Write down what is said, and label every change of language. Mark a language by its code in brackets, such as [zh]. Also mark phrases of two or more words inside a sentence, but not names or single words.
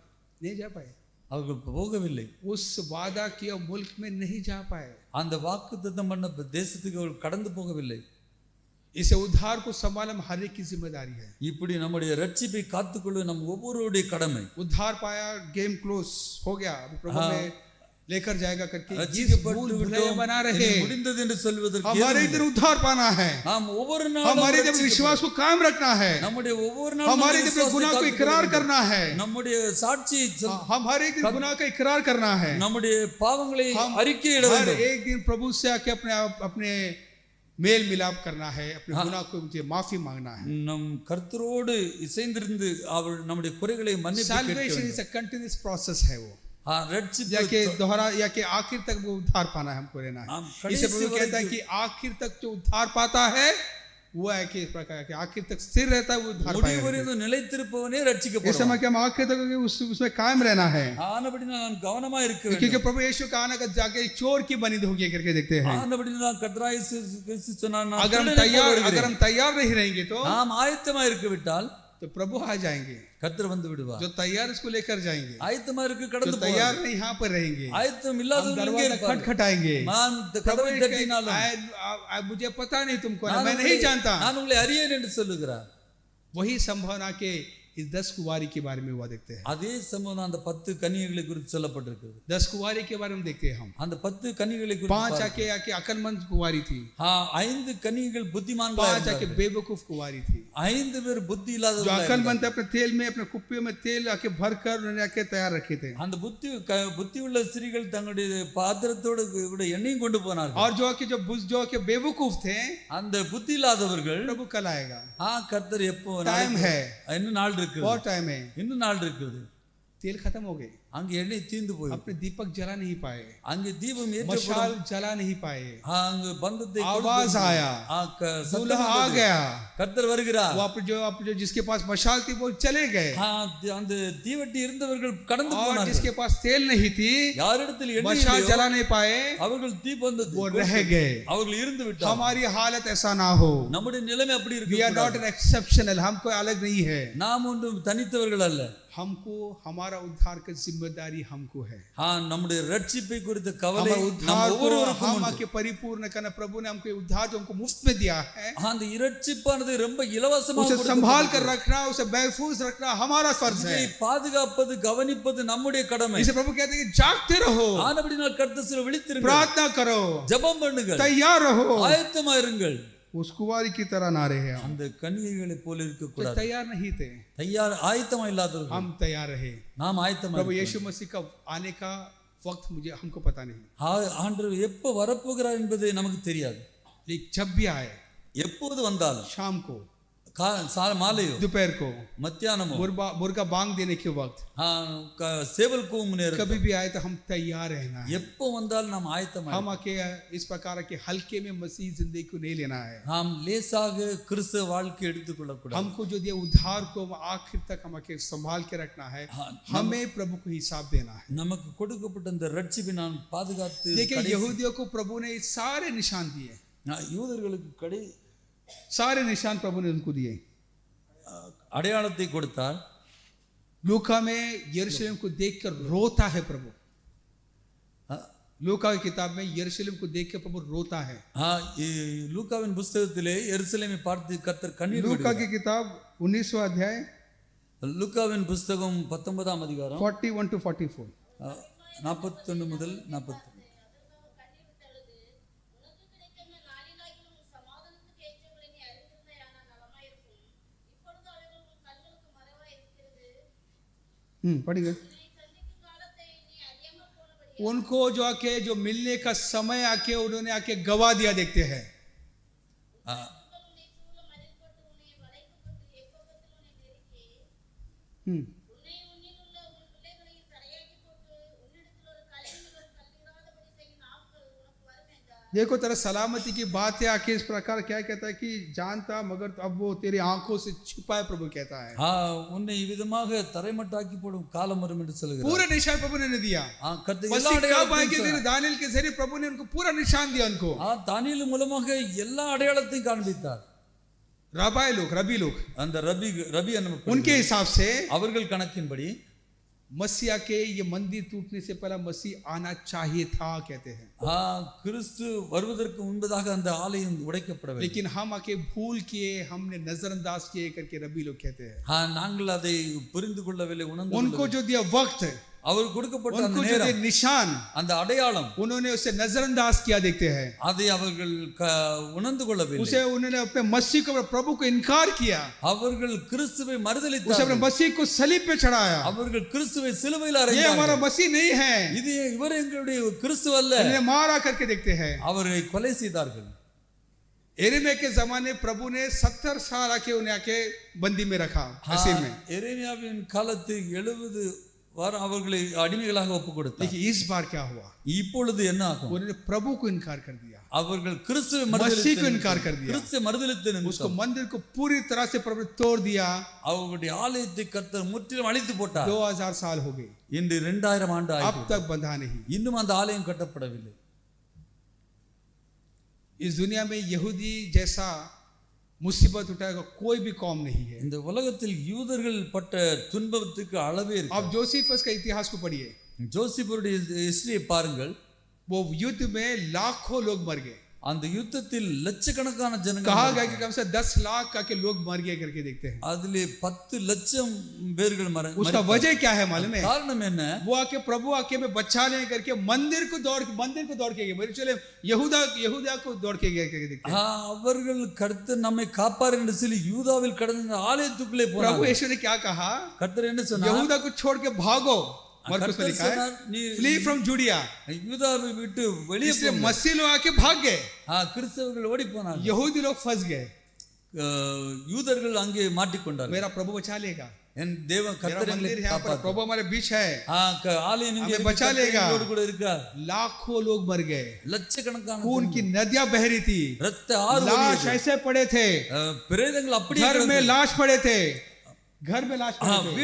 [hi] नहीं जा पाए, [ta] அவர்கள் போகவில்லை, [hi] उस वादा किया मुल्क में नहीं जा पाए। [ta] அந்த வாக்குத்தத்தம் பண்ண தேசத்துக்கு அவர்கள் கடந்து போகவில்லை। [hi] इसे उद्धार को संभालना हर एक की जिम्मेदारी है। [ta] இப்படி நம்முடைய ரட்சிப்பை காத்துக்கொள்ள நம் ஒவ்வொருவருடைய கடமை. [hi] उद्धार पाया, [en] game close [hi] हो गया, अभी प्रभु में लेकर जाएगा करके जिस भूल भुलैया बना रहे [ta] முடிந்தது என்று சொல்வதற்கு [hi] हमारे इधर उद्धार पाना है, [ta] நாம் ஒவ்வொரு நாளும் [hi] हमारे इधर विश्वास को कायम रखना है, [ta] நம்முடைய ஒவ்வொரு நாளும் [hi] हमारे इधर गुनाह को इकरार करना है, [ta] நம்முடைய சாட்சி [hi] हमारे इधर गुनाह का इकरार करना है, [ta] நம்முடைய பாவங்களை அறிக்கையிட [hi] हर [ta] வேண்டும். [hi] एक दिन प्रभु से आके अपने मेल मिलाप करना है, अपने गुनाह को मुझे माफी मांगना है. [ta] நம் கர்த்தரோடு இசைந்திருந்து அவர் நம்முடைய குறைகளை மன்னிப்பு கேட்க [en] Salvation [ta] வேண்டும். [en] is a continuous process [hi] है वो, [ta] ரட்சிப்பு [hi] या कि दोहरा या कि आखिर तक वो उद्धार पाना है हमको लेना है. इसे प्रभु कहता है कि आखिर तक जो उद्धार पाता है वो है कि इस प्रकार के आखिर तक स्थिर रहता है वो उद्धार [ta] முடிவு [hi] पाएगा. [ta] வரைக்கும் நிலைத்திருப்பவனே [hi] इस [ta] ரட்சிக்கப்படுவான். [hi] समय के हम आखिर तक उसमें कायम रहना है, [ta] ஆனபடினால் நான் கவனமா இருக்க வேண்டும். [hi] क्योंकि प्रभु यीशु का आना का जाके चोर की बनी होगी करके देखते हैं. [ta] ஆனபடினால் கர்த்தராகிய இயேசு கிறிஸ்து சொன்னார், நான் [hi] अगर हम तैयार नहीं रहेंगे तो [ta] நாம் ஆயத்தமா இருக்க விட்டால் [hi] तो प्रभु आ जाएंगे, [ta] கர்த்தர் வந்து விடுவார். [hi] जो तैयार उसको लेकर जाएंगे, [ta] ஆயத்தமா இருக்க [hi] जो [ta] கடந்து [hi] तैयार [ta] போவார். [hi] नहीं यहाँ पर रहेंगे, [ta] ஆயத்தம் [hi] हम [ta] இல்லாதவங்க இங்கே [hi] दरवाजा [ta] இருப்பார்கள். [hi] खटखटाएंगे, [ta] நான் இந்த கதவை தட்டினாலும் [hi] मुझे पता नहीं तुमको, [ta] நான் [hi] मैं नहीं जानता. [ta] நான் உங்களை அறியேன் என்று சொல்லுகிறார். [hi] वही संभावना के इस 10 कुंवारी के बारे में हुआ देखते हैं. [ta] அதே சம்பவம் அந்த 10 கன்னிகைகளை குறித்து சொல்லப்பட்டிருக்கிறது. [hi] 10 कुंवारी के बारे में देखते हैं हम. [ta] அந்த 10 கன்னிகைகளை [hi] 5 [ta] குறித்து [hi] आके अकलमंद कुंवारी थी, [ta] 5 கன்னிகைகள் புத்திமான்களாக [hi] 5 आके [ta] இருந்தார்கள். [hi] बेवकूफ कुंवारी थी. [ta] 5 பேர் புத்தி [hi] जो [ta] இல்லாதவர்களாக [hi] अकलमंद अपने तेल में अपने कुप्पियों में तेल आके भरकर उन्होंने आके तैयार रखे थे. [ta] அந்த புத்தி உள்ள ஸ்திரீகள் தங்களுடைய பாத்திரத்தோடு கூட எண்ணெயும் கொண்டு போனார்கள். [hi] और जो आके बेवकूफ थे, [ta] அந்த புத்தி இல்லாதவர்கள் [hi] प्रभु कल आएगा, [ta] கர்த்தர் எப்போ [hi] टाइम है, [ta] இன்னும் நாள் இருக்கு, [hi] बहुत टाइम है, [ta] இன்னும் நாள் இருக்குது. [hi] तेल खत्म हो गए, [ta] அங்க எண்ணெய் தீர்ந்து போய் [hi] अपने दीपक जला नहीं पाए, [ta] அங்கே தீபம் ஏற்றப்படும், [hi] मशाल जला नहीं पाए, [ta] அங்கு பந்தத்தை [hi] आवाज आया, दूल्हा आ गया, [ta] கர்த்தர் வருகிறார். [hi] वो जो जिसके पास मशाल थी वो चले गए, [ta] அந்த தீவட்டி இருந்தவர்கள் கடந்து [hi] और [ta] போனார்கள். [hi] जिसके पास तेल नहीं थी, [ta] யாரிடத்தில் எண்ணெய் [hi] मशाल [ta] இல்லையோ, [hi] जला नहीं पाए, [ta] அவர்கள் தீபந்தத்தை [hi] वो रह गए. [ta] அவர்கள் இருந்து விட்டார்கள். [hi] हमारी हालत ऐसा ना हो. [ta] நம்முடைய நிலைமை அப்படி [en] We [ta] இருக்கு. [en] are not an exceptional, [hi] हम कोई अलग नहीं है. [ta] நாம் ஒன்றும் தனித்தவர்கள் அல்ல. [hi] हमको हमारा उद्धार की जिम्मेदारी हमको है. [ta] நம்முடைய ரட்சிப்பை குறித்த கவலை [hi] हमारे [ta] நம்ம [hi] उद्धार को [ta] ஒவ்வொருவருக்கும் [hi] हम [ta] உண்டு. [hi] आके परिपूर्ण करना, प्रभु ने हमको उद्धार जो हमको मुफ्त में दिया है, [ta] அந்த இரட்சிப்பானது ரொம்ப இலவசமாக [hi] उसे संभाल कर रखना, उसे महफूज रखना हमारा फर्ज है. [ta] பாதுகாப்பது கவனிப்பது நம்முடைய கடமை. [hi] इसे प्रभु कहते हैं कि जागते रहो, [ta] ஆனபடினால் கர்த்தர் விழித்திருங்கள், [hi] प्रार्थना करो, [ta] ஜெபம் பண்ணுங்கள், [hi] तैयार रहो. [ta] ஆயத்தமா இருங்கள். [hi] उस कुंवारी की तरह ना रहे हम. [ta] அந்த கன்னிகைகளை போல இருக்க [hi] तो [ta] கூடாது. [hi] तैयार नहीं थे, [ta] தயார் ஆயத்தமா இல்லாதவர்கள் [hi] हम तैयार रहे. [ta] நாம் ஆயத்தமா [hi] प्रभु [ta] இருக்கணும். [hi] यीशु मसीह का आने का वक्त हमको पता नहीं, [ta] ஆண்டவர் எப்போ வரப்போகிறார் என்பது நமக்கு தெரியாது. [hi] लेकिन जब भी आए, [ta] எப்போது வந்தாலும், [hi] शाम को, [ta] மாலையோ [hi] दोपहर को, [ta] மத்தியானமோ, [hi] मुर्गा बांग देने के वक्त, [ta] சேவல் கூவும் நேரம், [hi] कभी भी आए तो हम तैयार रहना है. [ta] எப்போ வந்தாலும் நாம் ஆயத்தமா [hi] हम आके इस प्रकार के हल्के में मसीह जिंदगी को नहीं लेना है. [ta] நாம் லேசாக கிறிஸ்தவ வாழ்க்கை எடுத்துக்கொள்ள கூடாது. [hi] हमको जो दिया उद्धार को आखिर तक हम आके संभाल के रखना है, हमें प्रभु को हिसाब देना है. [ta] நமக்கு கொடுக்கப்பட்ட இந்த ரட்சிப்பை நாம் பாதுகாத்து, [hi] देखिए यहूदियों को प्रभु ने सारे निशान दिए, [ta] யூதர்களுக்கு [hi] सारे निशान प्रभु ने उनको दिए. [ta] அடையாளத்தை கொடுத்தார். [hi] लूका में यरूशलेम को देखकर रोता है प्रभु. लूका की किताब में यरूशलेम को देखकर प्रभु रोता है. [ta] லூக்காவின் புத்தகத்திலே எருசலேமை பார்த்து கர்த்தர் கண்ணீர் [hi] लूका [ta] விடுகிறார். [hi] की किताब 19वां अध्याय [ta] லூக்காவின் புத்தகம் 19ஆம் அதிகாரம் [en] 41 to 44. [ta] 41 முதல் 42. [hi] पढ़िए. उनको जो मिलने का समय आके उन्होंने आके गवा दिया देखते हैं. देखो तेरा सलामती की बात है, आके इस प्रकार क्या कहता है कि जानता मगर अब वो तेरी आंखों से छुपा है, प्रभु कहता है. உன்னை இவ்விதமாக தரைமட்டாக்கி போடும் காலம் வரும் என்று சொல்கிறார். पूरा निशान प्रभु ने दिया. दानियल के जरिए प्रभु ने उनको पूरा निशान दिया. उनको [ta] தானியேல் மூலமாக எல்லா அடையாளத்தையும் காண்பித்தார். [hi] रबी लोग [ta] அந்த ரபி [hi] उनके हिसाब से [ta] அவர்கள் கணக்கின்படி [hi] मसीह के ये मंदिर टूटने से पहले मसीह आना चाहिए था कहते हैं, [ta] கிறிஸ்து வருவதற்கு முன்பதாக அந்த ஆலயம் உடைக்கப்படவில்லை. [hi] लेकिन हम आके भूल किए, हमने नजरअंदाज किए करके रबी लोग कहते हैं. [ta] நாங்கள் அதை புரிந்து கொள்ளவில்லை, உணர்ந்து [hi] उनको जो दिया वक्त, [ta] அவர் கொடுக்கப்பட்ட அந்த [hi] उनको जो दिया [ta] நேரம், [hi] निशान, [ta] அந்த அடையாளம், [hi] उन्होंने उसे नजरअंदाज किया देखते हैं. [ta] அதை அவர்கள் உணர்ந்து கொள்ளவில்லை. [hi] उसे उन्होंने अपने मसीह को, प्रभु को इनकार किया. [ta] அவர்கள் கிறிஸ்துவை [hi] उसे [ta] மறுதலித்தார்கள். [hi] अपने मसीह को सलीब पे चढ़ाया. [ta] அவர்கள் கிறிஸ்துவை சிலுவையில் [hi] ये [ta] அறைந்தார்கள். [hi] हमारा मसीह नहीं है, [ta] இது இவர் எங்களுடைய கிறிஸ்து அல்ல. [hi] उन्हें मारा करके देखते हैं. [ta] அவரை கொலை செய்தார்கள். [hi] एरेमिया के जमाने प्रभु ने 70 साल आके उन्हें आके बंदी में रखा, ऐसे में. [ta] எரேமியாவின் காலத்தில் 70 வாரம் அவர்களை அடிமைகளாக ஒப்பு கொடுத்தார். [hi] देखिए इस बार क्या हुआ, [ta] இப்பொழுது என்ன ஆகும்? [hi] उन्होंने प्रभु को इनकार कर दिया, [ta] அவர்கள் கிறிஸ்துவை [hi] मसीह को इनकार कर दिया. [ta] கிறிஸ்துவை மறுதலித்தனர். [hi] उसको मंदिर को पूरी तरह से प्रभु ने तोड़ दिया. [ta] அவர்களுடைய ஆலயத்தை கர்த்தர் முற்றிலும் அழித்து போட்டார். [hi] 2000 साल हो गए, [ta] இன்று 2000 ஆண்டு [hi] अब [ta] ஆயிற்று. [hi] तक बंधा नहीं. [ta] இன்னும் அந்த ஆலயம் கட்டப்படவில்லை. [hi] इस दुनिया में यहूदी जैसा मुसीबत उठाएगा कोई भी कौम नहीं है. [ta] இந்த உலகத்தில் யூதர்கள் பட்ட துன்பத்துக்கு அளவே இருக்கு. [hi] आप जोसेफस का इतिहास को पढ़िए, [ta] ஜோசிபருடைய ஹிஸ்டரியை பாருங்கள். [hi] वो युद्ध में लाखों लोग मर गए. [ta] அந்த யுத்தத்தில் லட்சக்கணக்கான ஜனங்கள் [hi] कहा गया कि कम से 10 लाख का के लोग मर गए करके देखते हैं. [ta] அதிலே 10 லட்சம் பேர்கள் [hi] उसका वजह क्या है मालूम है? [ta] காரணம் என்ன? [hi] वो आके प्रभु आके में बच्चा ले करके मंदिर को दौड़ के गए. मेरे चले यहूदा को दौड़ के गए करके देखते हैं. [ta] அவர்கள் கர்த்தர் நம்மை காப்பார் என்று சொல்லி யூதாவில் கடந்த ஆலயத்துக்குள்ளே [hi] प्रभु [ta] போனார்கள். [hi] यीशु ने क्या कहा? [ta] கர்த்தர் என்ன சொன்னார்? [hi] यहूदा को छोड़ के भागो. मरकुस में लिखा है, [en] flee from Judea. [ta] யூதாவை விட்டு வெளியே [hi] इसलिए मसीह लोग आके भाग गए, [ta] கிறிஸ்தவர்கள் ஓடி போனார்கள். [hi] यहूदी लोग फंस गए. [ta] யூதர்கள் அங்கே மாட்டிக்கொண்டார்கள். [hi] मेरा प्रभु बचा लेगा, [ta] என் தேவன் கர்த்தர் எங்களை [hi] मंदिर यहाँ पर, [ta] காப்பார். [hi] प्रभु हमारे बीच है, [ta] ஆலயம் இங்கே [hi] हमें बचा लेगा. [ta] கூட இருக்கார். [hi] लाखों लोग मर गए, [ta] லட்சக்கணக்கான [hi] खून की नदियां बह रही थी, [ta] ரத்த ஆறு [hi] लाश ऐसे पड़े थे, [ta] பிரேதங்கள் அப்படியே [hi] घर में लाश पड़े थे, घर में लाश पड़े थे,